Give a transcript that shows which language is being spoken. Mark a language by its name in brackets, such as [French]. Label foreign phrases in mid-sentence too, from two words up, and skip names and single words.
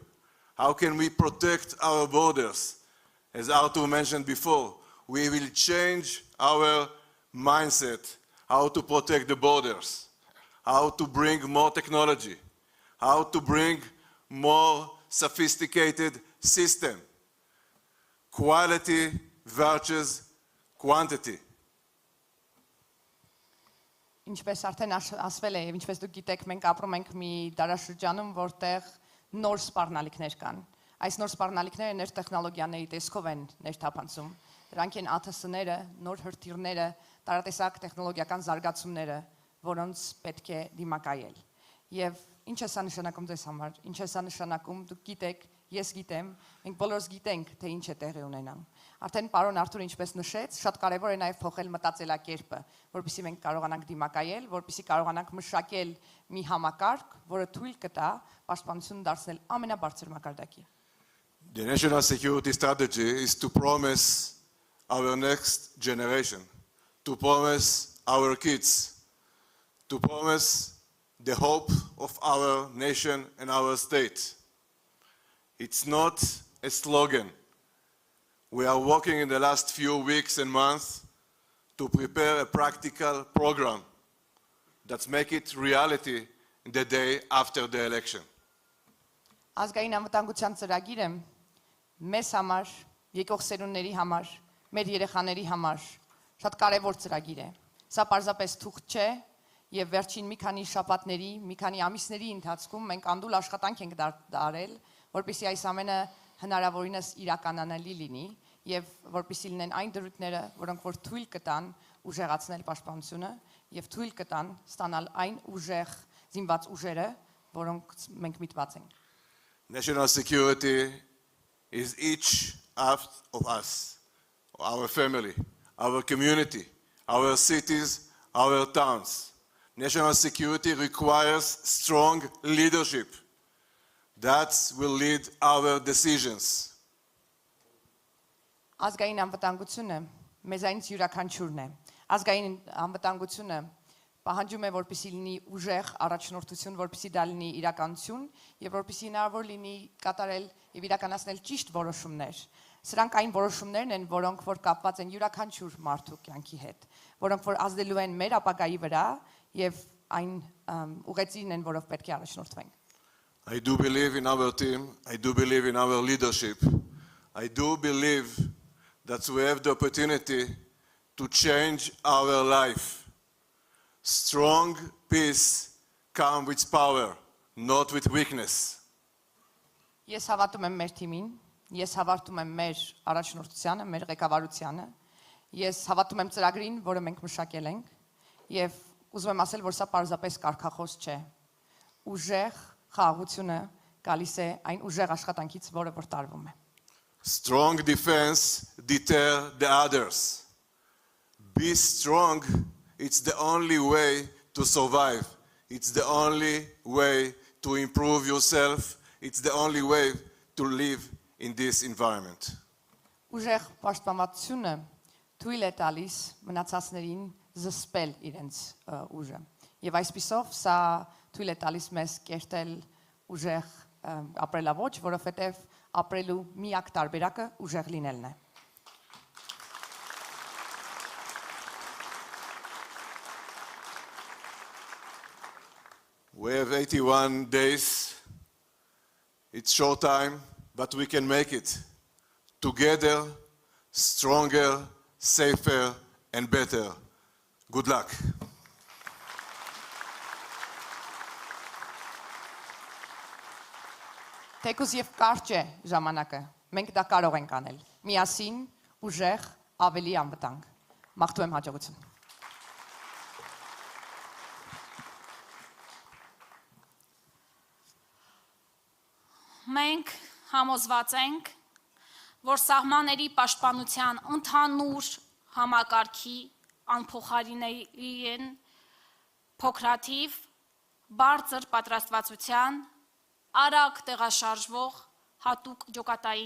[English] How can we protect our borders? As Artur mentioned before, we will change our mindset, how to protect the borders, how to bring more technology, how to bring more sophisticated system. Quality versus quantity. [Armenian] Ինչպես արդեն ասվել է, եւ ինչպես դուք գիտեք, մենք ապրում ենք մի դարաշրջանում, որտեղ նոր սպառնալիքներ կան։ Այս նոր սպառնալիքները նոր տեխնոլոգիաների տեսքով են ներթափանցում։ Դրանք են ATS-ները, նոր հրթիռները, տարատեսակ տեխնոլոգիական զարգացումները, որոնց պետք է դիմակայել։ Եվ ինչ է սա նշանակում ձեզ համար։ Ինչ է սա նշանակում, դուք գիտեք, ես գիտեմ, մենք բոլորս գիտենք, թե ինչ է տեղի ունենան։ Արդեն պարոն Արթուրը ինչպես նշեց, շատ կարևոր է նաև փոխել մտածելակերպը, որպեսզի մենք կարողանանք դիմակայել, որպեսզի կարողանանք մշակել մի համակարգ, որը թույլ կտա պաշտպանություն դարձնել ամենաբարձր մակարդակի։ [English] The national security strategy is to promise our next generation, to promise our kids, to promise the hope of our nation and our state. It's not a slogan. We are working in the last few weeks and months to prepare a practical program that's make it reality in the day after the election. [Armenian] Ազգային անվտանգության ծրագիրը մեզ համար, եկող սերունդների համար, մեր երեխաների համար շատ կարևոր ծրագիր է։ Սա պարզապես թուղթ չէ, եւ վերջին մի քանի շաբաթների, մի քանի ամիսների ընթացքում մենք անդուլ աշխատանք ենք դարել, որպեսզի այս ամենը հնարավորինս իրականանալի լինի եւ որպեսզի լինեն այն դրույթները, որոնք որ թույլ կտան ուժեղացնել պաշտպանությունը եւ թույլ կտան ստանալ այն ուժեղ զինված ուժերը, որոնք մենք միտված ենք։ [English] National security is each act of us, our family, our community, our cities, our towns. National security requires strong leadership. That will lead our decisions. [Armenian] Ազգային անվտանգությունը մեզանից յուրաքանչյուրն է։ Ազգային անվտանգությունը պահանջում է, որպեսզի լինի ուժեղ առաջնորդություն, որպեսզի դա լինի իրականություն եւ որպեսզի հնարավոր լինի կատարել եւ իրականացնել ճիշտ որոշումներ։ Սրանք այն որոշումներն են, որոնք որ կապված են յուրաքանչյուր մարդու կյանքի հետ, որոնք որ ազդելու են մեր ապագայի վրա եւ այն ուղեցին են, որով պետք է առաջնորդվենք։ [English] I do believe in our team. I do believe in our leadership. I do believe that we have the opportunity to change our life. Strong peace comes with power, not with weakness. [Armenian] Ես հավատում եմ մեր թիմին, ես հավատում եմ մեր առաջնորդությանը, մեր ղեկավարությանը, ես հավատում եմ ծրագրին, որը մենք մշակել ենք, եւ ուզում եմ ասել, որ սա պարզապես կարգախոս չէ։ Ուժեղ խաղաղությունը գալիս է այն ուժեղ աշխատանքից, որը որ տարվում է։ [English] Strong defense deter the others. Be strong. It's the only way to survive. It's the only way to improve yourself. It's the only way to live in this environment. [Armenian] Ուժեղ պաշտպանվածությունը թույլ է տալիս մնացածներին զսպել իրենց ուժը։ Եվ այսպիսով սա թույլ է տալիս մեզ կերտել ուժեղ ապրելավոճ, որովհետև ապրելու միակ տարբերակը ուժեղ լինելն է։ [English] We have 81 days. It's short time, but we can make it. Together, stronger, safer, and better. Good luck. [Armenian] Թեկուզ եւ կարճ է ժամանակը, մենք դա կարող ենք անել։ Միասին, ուժեղ, ավելի անվտանգ։ Մաղթում եմ հաջողություն։ Մենք համոզված ենք, որ սահմանների պաշտպանության ընդհանուր համակարգի անփոխարինելի են փոքրաթիվ, բարձր պատրաստվածության, արագ տեղաշարժվող հատուկ ջոկատային